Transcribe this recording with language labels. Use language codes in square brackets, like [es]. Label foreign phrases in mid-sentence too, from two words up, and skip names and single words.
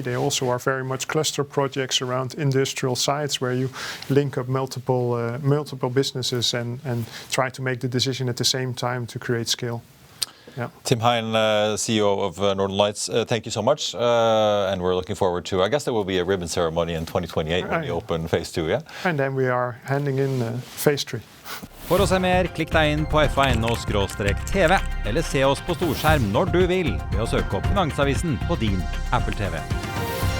[en] They also are very much cluster projects around industrial sites where you link up multiple businesses and try to make the decision at the same time to create scale. Yeah. Tim Heijn, CEO of Northern Lights, thank you so much. And we're looking forward to, I guess there will be a ribbon ceremony in 2028 when you open phase 2, yeah? And then we are handing in phase 3. [no] For å se mer, klikk deg inn på FA.no/TV, eller se oss på storskjerm når du vil ved å søke opp Finansavisen på din Apple TV.